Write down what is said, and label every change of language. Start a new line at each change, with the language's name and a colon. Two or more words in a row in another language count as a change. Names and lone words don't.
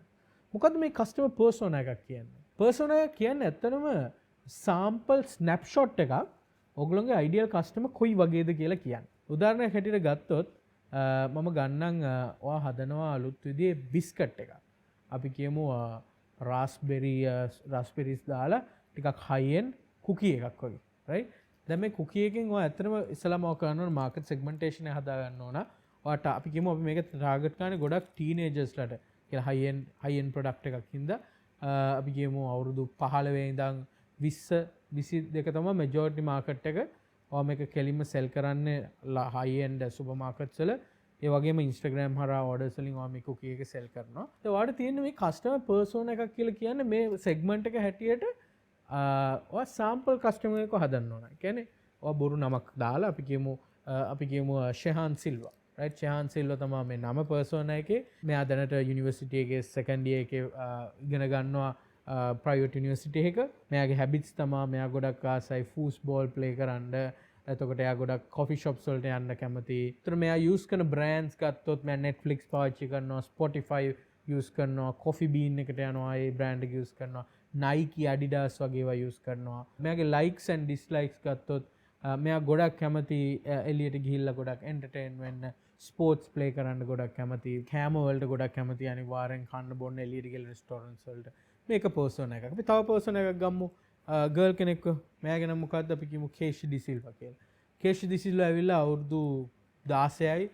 Sinhala: මොකද්ද මේ
English: customer persona
Sinhala: එකක් කියන්නේ? persona එක කියන්නේ ඇත්තටම
English: sample snapshot
Sinhala: එකක් ඔයගොල්ලෝගේ
English: ideal customer
Sinhala: කොයි වගේද කියලා කියන්නේ. උදාහරණයක් හැටියට ගත්තොත් මම ගන්නම් ඔයා හදනවා අලුත් විදිහේ බිස්කට් එකක්. අපි කියමු raspberries දාලා ටිකක්
English: high end cookie
Sinhala: එකක් වගේ. right? දැන් මේ cookie එකෙන් ඔයා ඇත්තටම ඉස්සලාම ඔය කරන ඕන
English: market segmentation
Sinhala: එක හදා ගන්න ඕන. ඔයාට අපි කියමු අපි මේක target කරන්නේ ගොඩක් teenagers ලට කියලා
English: high end product
Sinhala: එකක් හින්දා අපි කියමු අවුරුදු 15 ඉඳන් 22 තමයි
English: majority market
Sinhala: එක. ඔයා මේක කෙලින්ම sell කරන්නේ
English: high end supermarkets
Sinhala: වල. ඒ වගේම Instagram හරහා orders වලින් ඔයා මේ cookie එක sell කරනවා. ඒ ඔයාට තියෙන මේ
English: customer persona
Sinhala: එකක් කියලා කියන්නේ මේ segment එක හැටියට ඔයා
English: sample customer
Sinhala: එකව හදන්න ඕන. ඒ කියන්නේ ඔයා බොරු නමක් දාලා අපි කියමු ෂෙහාන් සිල්වා. right ෂෙහාන් සිල්වා තමයි මේ නම persona එකේ. මෙයා දැනට university එකේ
English: second year
Sinhala: එකේ ඉගෙන ගන්නවා
English: private university
Sinhala: එක. මෙයාගේ habits තමයි මෙයා ගොඩක් ආසයි
English: foosball play
Sinhala: කරන්න. එතකොට එයා ගොඩක්
English: coffee shops
Sinhala: වලට යන්න කැමතියි. ඒතර මෙයා use කරන brands ගත්තොත් මෙයා Netflix පාවිච්චි කරනවා, Spotify use කරනවා, Coffee Bean එකට යනවා ඒ brand එක use කරනවා, Nike, Adidas වගේ ඒවා use කරනවා. මෙයාගේ
English: likes and dislikes
Sinhala: ගත්තොත් මෙයා ගොඩක් කැමති එලියට ගිහිල්ලා ගොඩක් එන්ටර්ටේන් වෙන්න,
English: sports play
Sinhala: කරන්න ගොඩක් කැමති, කෑම වලට ගොඩක් කැමති, අනිවාර්යෙන් කන්න බොන්න එලියට ගිහලා රෙස්ටෝරන්ට්ස් වලට. මේක පර්සන් එකක්. අපි තව පර්සන් එකක් ගමු. ගර්ල් කෙනෙක්ව. මෙයාගේ නම මොකද්ද? අපි කියමු කේෂ් ඩිසිල්වා කියලා. කේෂ් ඩිසිල්වා ඇවිල්ලා අවුරුදු 16යි.